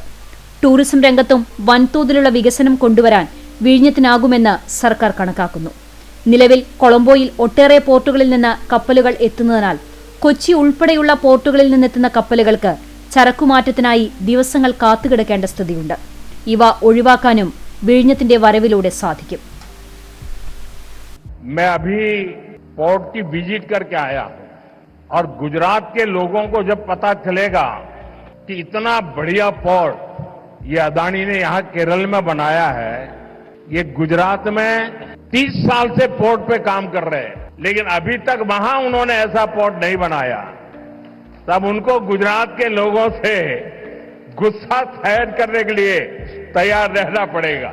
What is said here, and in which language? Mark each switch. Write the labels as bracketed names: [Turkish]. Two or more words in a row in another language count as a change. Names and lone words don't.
[Malayalam] ടൂറിസം രംഗത്തും വൻതോതിലുള്ള വികസനം കൊണ്ടുവരാൻ വിഴിഞ്ഞത്തിനാകുമെന്ന് സർക്കാർ കണക്കാക്കുന്നു. നിലവിൽ കൊളംബോയിൽ ഒട്ടേറെ പോർട്ടുകളിൽ നിന്ന് കപ്പലുകൾ എത്തുന്നതിനാൽ കൊച്ചി ഉൾപ്പെടെയുള്ള പോർട്ടുകളിൽ നിന്നെത്തുന്ന കപ്പലുകൾക്ക് ചരക്കുമാറ്റത്തിനായി ദിവസങ്ങൾ കാത്തുകിടക്കേണ്ട സ്ഥിതിയുണ്ട്. ഇവ ഒഴിവാക്കാനും വിഴിഞ്ഞത്തിന്റെ വരവിലൂടെ സാധിക്കും. [Hindi] मैं अभी पोर्ट की विजिट करके आया हूं और गुजरात के लोगों को जब पता चलेगा कि इतना बढ़िया पोर्ट ये अदानी ने यहां केरल में बनाया है, ये गुजरात में 30 साल से पोर्ट पे काम कर रहे हैं, लेकिन अभी तक वहां उन्होंने ऐसा पोर्ट नहीं बनाया, तब उनको गुजरात के लोगों से गुस्सा सहन करने के लिए तैयार रहना पड़ेगा.